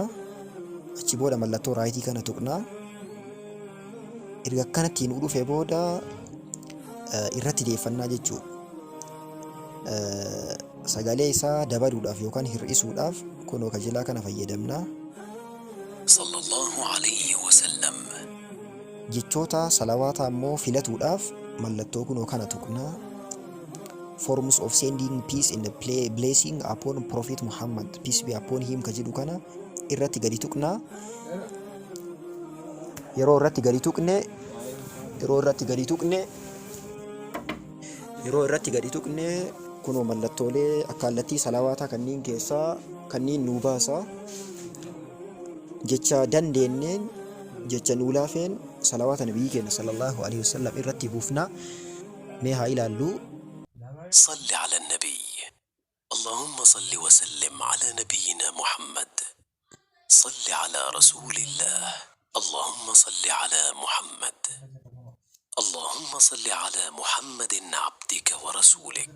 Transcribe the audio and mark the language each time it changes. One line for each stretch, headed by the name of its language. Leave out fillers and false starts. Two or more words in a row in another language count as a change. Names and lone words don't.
Oromo: Achi booda mallattoo raayitii kana tuqna. Erga akkanatti nu dhufe booda irratti deeffannaa jechuudha. Sagalee isaa dabaluudhaaf yookaan hir'isuudhaaf kunoo kajelaa kana fayyadamna.
Arabic: صلى الله عليه وسلم.
Oromo: Jechoota salawaata ammoo filatuudhaaf mallattoo kunoo kana tuqna.
English: Forms of sending peace in the blessing upon Prophet Muhammad, peace be upon him
Oromo: ka jedhu kana irratti gadi tuqna. Yeroo irratti gadi tuqne kunoo mallattoolee akkaallattii salawaataa kanneen keessaa kanneen nuu baasa. Jecha dandeenneen jecha nuu laafeen salawaata nabiyyi keenya
Arabic: صلى الله عليه وسلم
Oromo: irratti buufna. Mee haa ilaallu.
Arabic: صل على النبي. اللهم صل وسلم على نبينا محمد. صل على رسول الله. اللهم صل على محمد. اللهم صل على محمد عبدك ورسولك.